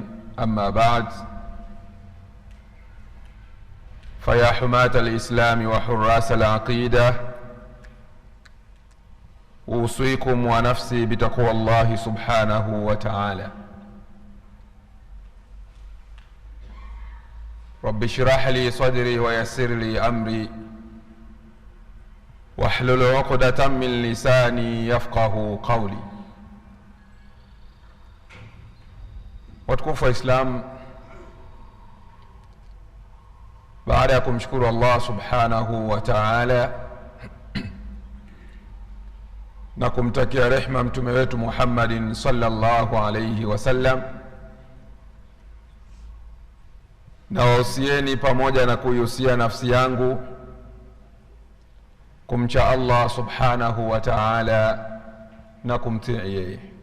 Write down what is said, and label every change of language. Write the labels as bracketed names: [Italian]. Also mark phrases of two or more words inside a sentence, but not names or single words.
[Arabic] أما بعد، فيا حماة الإسلام وحراس العقيدة، أوصيكم ونفسي بتقوى الله سبحانه وتعالى. رب اشرح لي صدري ويسر لي أمري واحلل عقدة من لساني يفقه قولي. [Swahili] Watukufu wa Islam, baada ya kumshukuru Allah [Arabic] سبحانه وتعالى [Swahili] na kumtakia rehma mtume wetu Muhammadin [Arabic] صلى الله عليه وسلم, [Swahili] na wausieni pamoja na kuihusia nafsi yangu kumcha Allah [Arabic] سبحانه وتعالى [Swahili] na kumtii yeye.